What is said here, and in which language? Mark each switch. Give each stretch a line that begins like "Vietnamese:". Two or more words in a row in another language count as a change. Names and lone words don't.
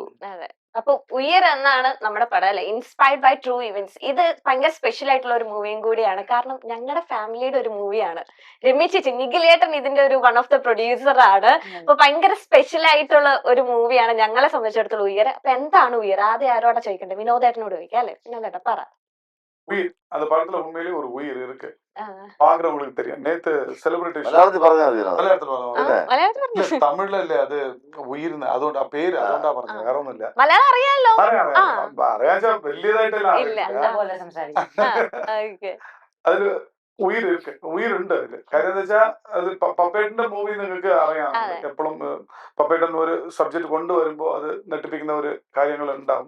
Malayalam: അപ്പൊ ഉയർ എന്നാണ് നമ്മുടെ പടം അല്ലെ,
English: inspired by true events.
Malayalam: ഇത് ഭയങ്കര സ്പെഷ്യൽ ആയിട്ടുള്ള ഒരു മൂവിയും കൂടിയാണ്. കാരണം ഞങ്ങളുടെ ഫാമിലിയുടെ ഒരു മൂവിയാണ്. രമ്യ ചേച്ചി, നിഖിലേട്ടൻ ഇതിന്റെ ഒരു
English: one of the producer
Malayalam: ആണ്. അപ്പൊ ഭയങ്കര സ്പെഷ്യൽ ആയിട്ടുള്ള ഒരു മൂവിയാണ് ഞങ്ങളെ സംബന്ധിച്ചിടത്തോളം ഉയർ. അപ്പൊ എന്താണ് ഉയർ? ആദ്യം ആരോടാ ചോദിക്കണ്ടേ? വിനോദേട്ടനോട് ചോദിക്കാം അല്ലെ? വിനോദേട്ട പറ.
Tamil: உயிர் அந்த படத்துல உண்மையிலேயே ஒரு உயிர் இருக்கு, பாக்குறவங்களுக்கு தெரியும். நேத்து செலிபிரிட்டி தமிழ்ல இல்ல அது உயிர், அதோட
Malayalam: പേര് അതുകൊണ്ടാ പറഞ്ഞത്, വേറെ ഒന്നുമില്ല. മലയാളം അറിയാലോ? അറിയാച്ചാ വലിയതായിട്ടല്ല, അതില് ഉயிருണ്ട് അതില്. കാര്യം എന്താ വെച്ചാൽ അത് പപ്പേട്ടന്റെ മൂവി നിങ്ങൾക്ക് അറിയാം. എപ്പോഴും പപ്പേട്ടൻ ഒരു സബ്ജക്ട് കൊണ്ടുവരുമ്പോ അത് നെട്ടിപ്പിക്കുന്ന ഒരു കാര്യങ്ങൾ ഉണ്ടാവും.